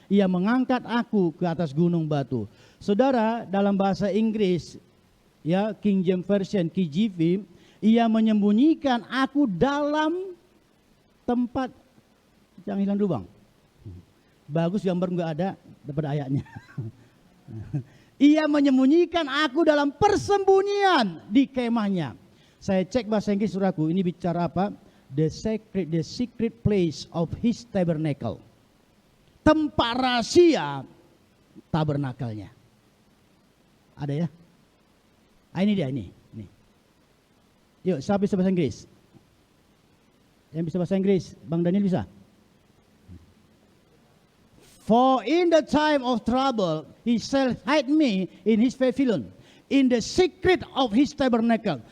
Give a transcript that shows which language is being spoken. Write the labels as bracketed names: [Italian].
[Indonesian] Ia mengangkat aku ke atas gunung batu. Saudara, dalam bahasa Inggris, ya, King James Version, KJV, ia menyembunyikan aku dalam tempat. Jangan hilang dulu, Bang. Bagus, gambar nggak ada, dapat ayatnya. Ia menyembunyikan aku dalam persembunyian di kemahnya. Saya cek bahasa Inggris saudaraku, ini bicara apa? [English] The secret place of his tabernacle. [Indonesian] Tempat rahasia tabernakelnya. Ada ya? Ini dia ini. Yuk, siapa bisa bahasa Inggris? Yang bisa bahasa Inggris, Bang Daniel bisa? [English] For in the time of trouble, he shall hide me in his pavilion, in the secret of his tabernacle.